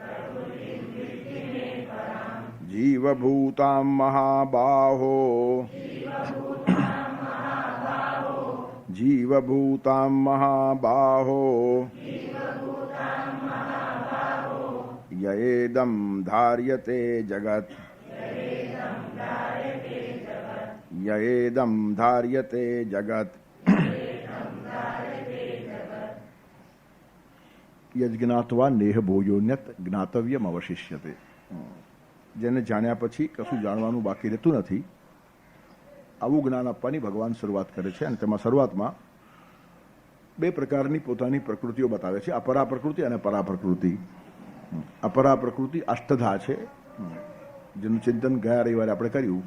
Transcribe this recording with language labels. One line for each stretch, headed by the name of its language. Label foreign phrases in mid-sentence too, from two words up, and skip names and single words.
Sanskrit: जीवभूतां महाबाहो जीवभूतां महाबाहो यएदं धार्यते जगत् यएदं धार्यते जगत् यज्ञात्वा नेह भोजोन्यत ज्ञातव्यम अवशिष्यते.
Gujarati: જેને જાણ્યા પછી કશું જાણવાનું બાકી રહેતું નથી, આવું જ્ઞાન આપવાની ભગવાન શરૂઆત કરે છે. અને તેમાં શરૂઆતમાં બે પ્રકારની પોતાની પ્રકૃતિઓ બતાવે છે, અપરા પ્રકૃતિ અને પરા પ્રકૃતિ. અપરા પ્રકૃતિ અષ્ટધા છે, જેનું ચિંતન ગયા રવિવારે આપણે કર્યું.